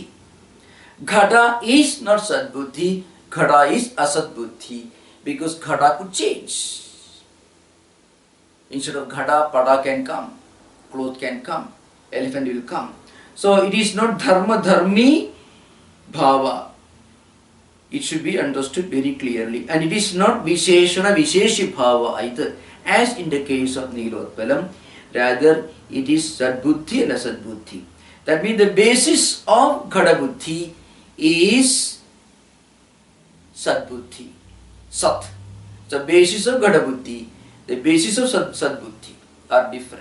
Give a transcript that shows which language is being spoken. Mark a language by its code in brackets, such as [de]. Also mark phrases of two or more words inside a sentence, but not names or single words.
[en] Ghata is not sadbuddhi, ghata is asadbuddhi, because ghata could change. Instead of ghata, pada can come, cloth can come, elephant will come. So it is not [sa] dharma dharmi bhava. [en] It should be understood very clearly. And it is not [sa] visheshana visheshi bhava [en] either, as in the case of Nilotpalam. Rather, it is sadbuddhi and asadbuddhi. That means the basis of ghadabuddhi is sadbuddhi, sat. The basis of ghadabuddhi, the basis of sadbuddhi are different.